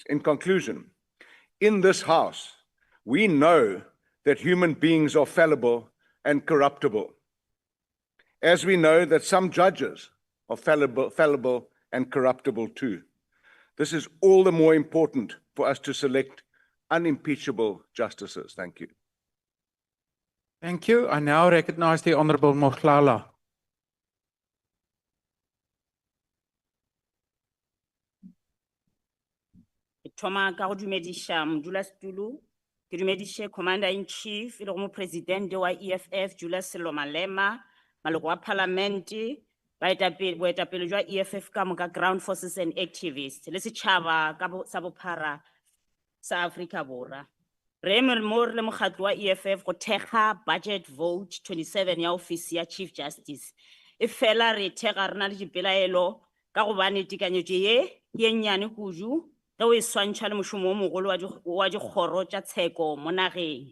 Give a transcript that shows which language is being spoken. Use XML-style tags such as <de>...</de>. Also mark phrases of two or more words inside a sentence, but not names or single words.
<en>In conclusion, in this House, we know that human beings are fallible and corruptible, as we know that some judges are fallible and corruptible too. This is all the more important for us to select unimpeachable justices. Thank you. Thank you. I now recognize the Honorable Mohlala.</en> <nso>Thoma ka go dumedisha modulasetulo, ke dumedishe Commander-in-Chief, e le go Mopresidente wa EFF, Julius Sello Malema, maloko wa Parliament, boetapele jwa EFF ka moka</nso> <en>ground forces and activists,</en> <nso>le setšhaba sa bophara sa Afrika Borwa. Re mo le mokgatlo wa EFF go thekga</nso> <en>budget vote</en> <nso>27 ya ofisi ya Chief Justice. E fela re thega rena le dipelaelo ka gobane tekanyetso ye ye nnyane kudu ge o e swantšha le mošomo o mogolo wa dikgoro tša tsheko mo nageng.</nso>